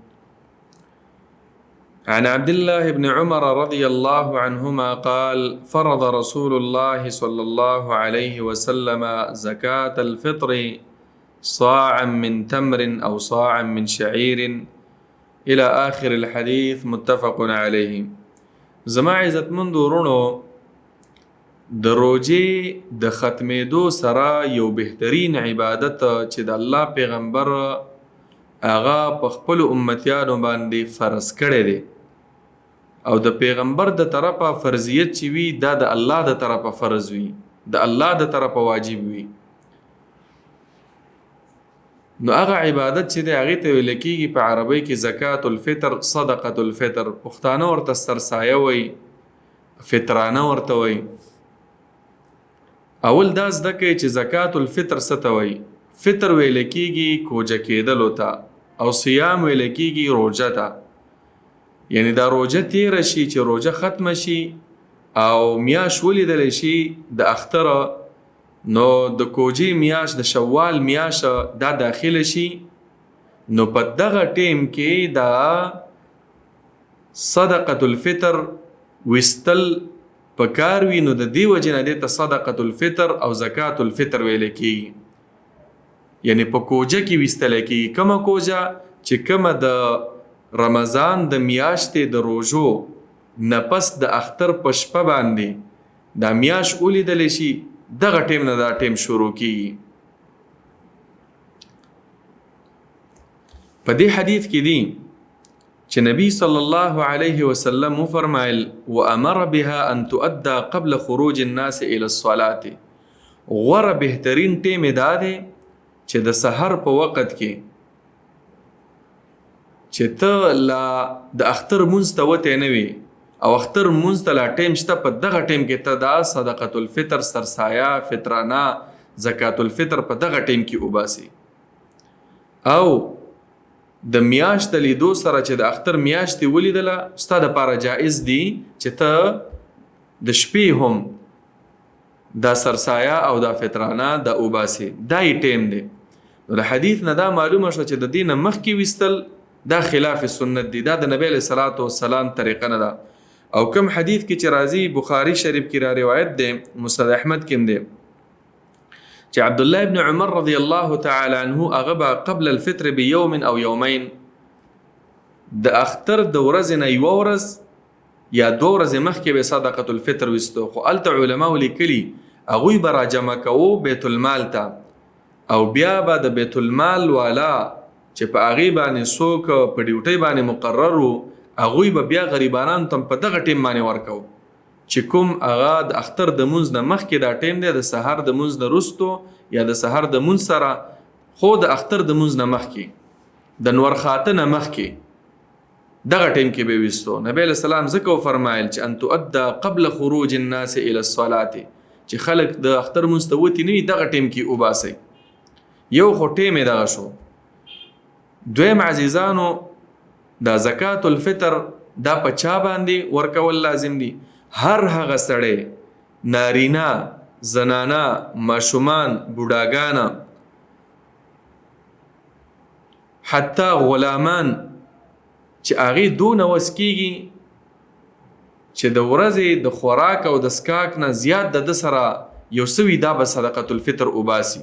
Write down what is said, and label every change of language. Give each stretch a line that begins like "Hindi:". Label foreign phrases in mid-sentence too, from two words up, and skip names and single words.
Arabic: عن عبد الله بن عمر رضي الله عنهما قال فرض رسول الله صلى الله عليه وسلم زكاة الفطر صاعا من تمر أو صاعا من شعير إلى آخر الحديث متفق عليه.
Pashto: زما عزت مند ورونو د روجې د ختمېدو سره یو بهترین عبادت چې د الله پیغمبر هغه په خپل امتیانو باندې فرض کړی دی او د پیغمبر د طرفه فرضیت چې وي دا د الله د طرفه فرض وي، د الله د طرفه واجب وي. نو هغه عبادت چې دی هغې ته ویل کېږي په عربۍ کې زکات الفطر، صدقة الفطر، پښتانه ورته سرسایه وایي، فطرانه ورته وایي. اول دا زده کوي چې زکات الفطر څه ته وایي. فطر ویل کېږي کوجه کېدلو ته او صیام ویل کېږي روژه ته. یعنی دا روژه تیره شي چې روژه ختمه شي او میاشت ولیدلی شي د اختره، نو د کوجې میاشت د شوال میاشت دا داخله شي، نو په دغه ټیم کې دا صدقة الفطر وستل پکار وي. نو د دې وجې نه دې ته صدقة الفطر او زکات الفطر ویل کېږي. یعنی په کوجه کې ویستلی کېږي. کومه کوجه چې کومه د رمضان د میاشتې د روژو نفس د اختر په شپه باندې دا میاشت ولیدلی شي، دغه ټیم نه دا ټیم شروع کېږي. په دې حدیث کې دی چې نبی
Arabic: صلی الله علیه وسلم وفرمایل وامر بها ان تؤدى قبل خروج الناس الى الصلاه.
Pashto: غوره بهترین ټیم دا دی چې د سحر په وخت کې چې ته لا د اختر مونځ ته وتی نه وي او اختر مونځ ته لا ټیم شته، په دغه ټیم کې ته دا صدقة الفطر، سرسایه، فطرانه، زکات الفطر په دغه ټیم کې وباسي. او د میاشت د لیدو سره چې د اختر میاشتې ولیدله ستا دپاره جایز دی چې ته د شپې هم دا سرسایه او دا فطرانه دا وباسي. دا یې ټیم دی. نو د حدیث نه دا معلومه شوه چې د دې نه مخکې ویستل دا خلاف سنت دی، دا د نبی
Arabic: علیه الصلاة والسلام
Pashto: طریقه نه ده. او کم حدیث کې چې راځي بخاری شریف کې را روایت دی، مسند احمد کې دی چې عبدالله ابن عمر
Arabic: رضی الله تعالی عنه
Pashto: هغه به
Arabic: قبل الفطر بیوم او یومین
Pashto: د اختر د ورځې نه یوه ورځ یا دوه ورځې مخکې به صدقة الفطر ویستو. خو هلته علماو لیکلي هغوی به راجمع کوو بیت المال ته، او بیا به د بیت المال والا چې په هغې باندې څوک په ډیوټۍ باندې مقرر وو هغوی به بیا غریبانانو ته په دغه ټیم باندې ورکو چې کوم هغه د اختر د مونځ نه مخکې دا ټیم دی، د سحر د مونځ نه وروستو یا د سحر د مونځ سره، خو د اختر د مونځ نه مخکې د نور خاته نه مخکې دغه ټیم کې به ویستو.
Arabic: نبی علیه السلام
Pashto: ځکه وفرمایل چې
Arabic: ان تؤدى قبل خروج الناس الى الصلاه،
Pashto: چې خلک د اختر مونځ ته وتي نه وي دغه ټیم کې وباسئ. یو خو ټیم یې دغه شو. دویم عزیزانو دا زکات الفطر دا په چا باندې ورکول لازم دي؟ هر هغه سړی، نارینه، زنانه، ماشومان، بوډاګانه، حتی غلامان چې هغې دونه وس کېږي چې د ورځې د خوراک او د څښاک نه زیات د ده سره یو څه وي دا به صدقة الفطر وباسي.